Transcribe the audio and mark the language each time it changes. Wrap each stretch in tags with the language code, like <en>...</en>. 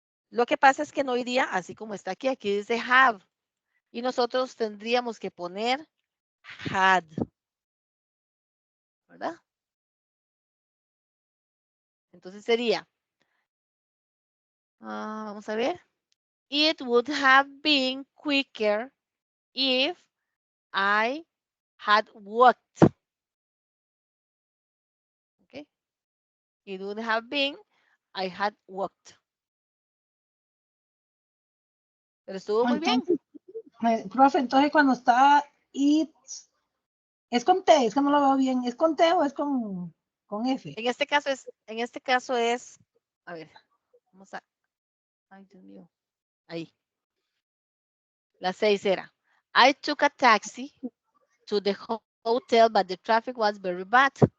<es>Lo que pasa es que no iría así como está aquí. Aquí dice have. Y nosotros tendríamos que poner had, ¿verdad? Entonces sería, vamos a ver.</es> <en>It would have been quicker if I had walked. Okay. It would have been, I had walked.</en> <es>Pero estuvo muy bien. Profe, entonces cuando está it, es con T, es que no lo veo bien. ¿Es con T o es con F? En este caso es, a ver, vamos a, ay Dios mío, ahí. La 6 era,</es> <en>I took a taxi to the hotel, but the traffic was very bad.</en>